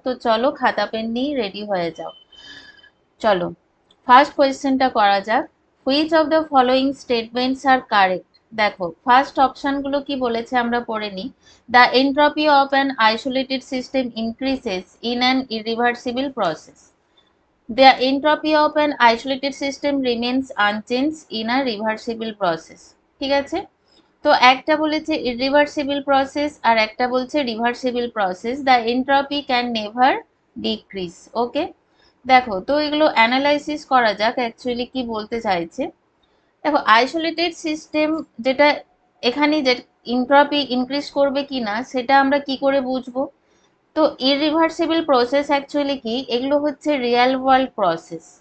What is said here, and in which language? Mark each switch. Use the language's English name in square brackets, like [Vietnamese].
[Bangla] তো চলো খাতা পেন নিয়ে রেডি হয়ে যাও। চলো ফার্স্ট কোয়েশ্চেনটা করা যাক। [English] Which of the following statements are correct? [Bangla] দেখো ফার্স্ট অপশনগুলো কি বলেছে আমরা পড়ে নিই। [English] The entropy of an isolated system increases in an irreversible process. The entropy of an isolated system remains unchanged in a reversible process. [Bangla] ঠিক আছে, তো একটা বলেছে irreversible process আর একটা বলছে reversible process. [English] The entropy can never decrease. [Bangla] ওকে, দেখো তো এগুলো অ্যানালাইসিস করা যাক অ্যাকচুয়ালি কি বলতে চাইছে। দেখো আইসোলেটেড সিস্টেম যেটা, এখানে যে এন্ট্রপি ইনক্রিজ করবে কিনা সেটা আমরা কি করে বুঝবো? তো ইররিভার্সিবল প্রসেস অ্যাকচুয়ালি কি, এগুলো হচ্ছে রিয়েল ওয়ার্ল্ড প্রসেস।